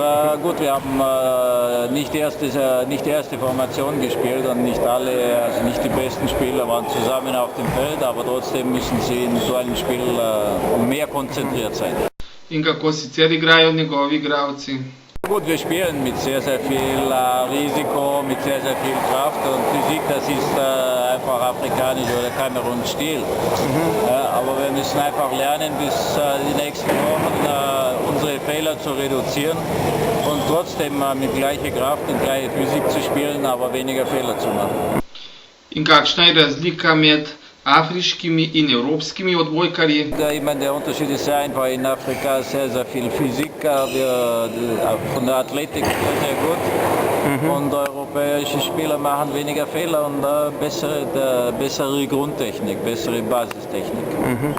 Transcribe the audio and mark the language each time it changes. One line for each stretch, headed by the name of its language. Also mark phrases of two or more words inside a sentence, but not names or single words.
German: Gut, wir haben nicht die erste Formation gespielt und nicht alle, also nicht die besten Spieler waren zusammen auf dem Feld, aber trotzdem müssen sie in so einem Spiel mehr konzentriert sein.
Slovenian: In kako sicer igrajo njegovi igralci?
German: Gut, wir spielen mit sehr, sehr viel Risiko, mit sehr, sehr viel Kraft und Physik, das ist einfach afrikanisch oder Kamerun-Stil. Aber wir müssen einfach lernen, bis die nächsten Wochen unsere Fehler zu reduzieren und trotzdem mit gleicher Kraft und gleicher Physik zu spielen, aber weniger Fehler zu machen.
Slovenian: In kakšna je razlika med afriškimi in evropskimi odbojkarji?
German: Der Unterschied ist sehr einfach. In Afrika sehr, sehr viel Physik, von der Athletik sehr gut. Und europäische Spieler machen weniger Fehler und bessere Grundtechnik, bessere Basistechnik.